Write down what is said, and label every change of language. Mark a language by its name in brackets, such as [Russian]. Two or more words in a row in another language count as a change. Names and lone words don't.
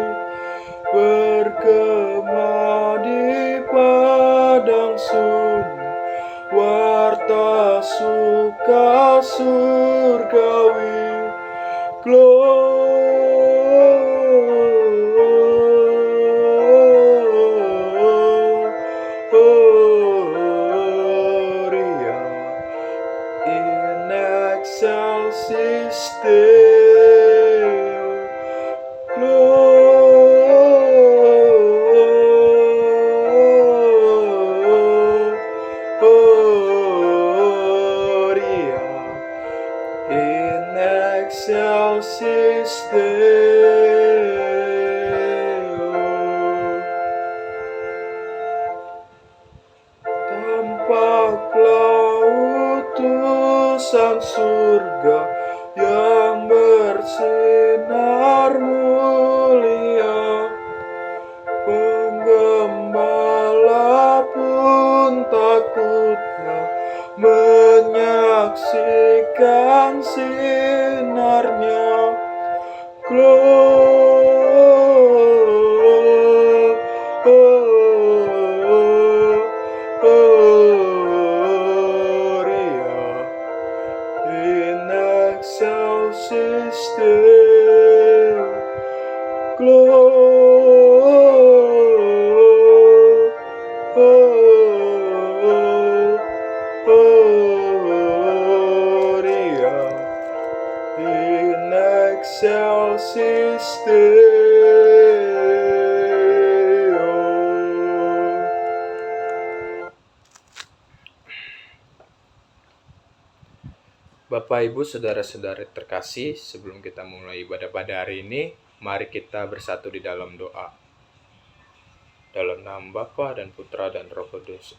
[Indonesian] bergema di padang sunyi, warta suka surgawi. [Latin] Gloria in excelsis Deo. Gloria in excelsis Deo. [Indonesian] Tampaklah utusan surga yang bersinar mulia. Penggembala pun takutlah menyaksikan sinarnya. [Latin] Gloria in excelsis Deo. Gloria in excelsis Deo. [Indonesian] Bapak, Ibu, Saudara-saudari terkasih, sebelum kita mulai ibadah pada hari ini, mari kita bersatu di dalam doa. Dalam nama Bapa dan Putra dan Roh Kudus.